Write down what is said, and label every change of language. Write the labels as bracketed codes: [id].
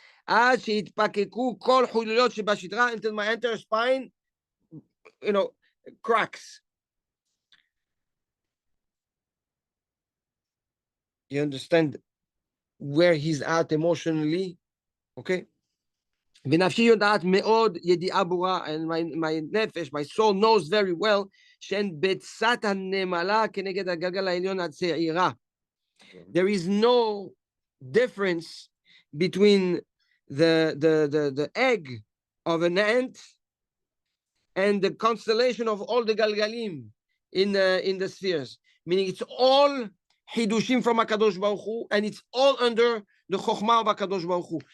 [he] עד שהתפקקו כל חוליות שבשדרה, [en] until my entire spine, cracks. You understand where he's at emotionally, okay? [he] ונפשי יודעת מאוד ידיעה ברורה, [en] and my נפש, my soul knows very well, [he] שהן ביצת הנמלה כנגד הגלגל העליון הצעירה. [en] There is no difference between the egg of an ant and the constellation of all the galgalim in the spheres. Meaning it's all hidushim from HaKadosh Baruch Hu, and it's all under the chokhmah of HaKadosh Baruch Hu.